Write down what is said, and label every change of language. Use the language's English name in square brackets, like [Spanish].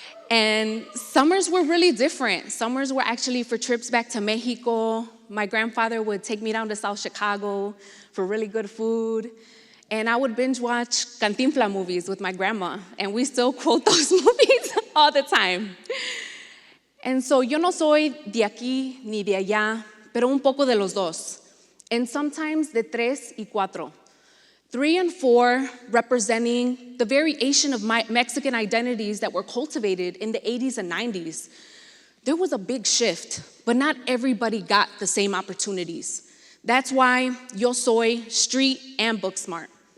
[English] And summers were really different. Summers were actually for trips back to Mexico. My grandfather would take me down to South Chicago for really good food. And I would binge watch Cantinflas movies with my grandma, and we still quote those movies all the time. And so [Spanish] yo no soy de aquí ni de allá, pero un poco de los dos. [English] And sometimes [Spanish] de tres y cuatro. [English] 3 and 4 representing the variation of my Mexican identities that were cultivated in the 80s and 90s. There was a big shift, but not everybody got the same opportunities. That's why [Spanish] yo soy [English] street and book smart.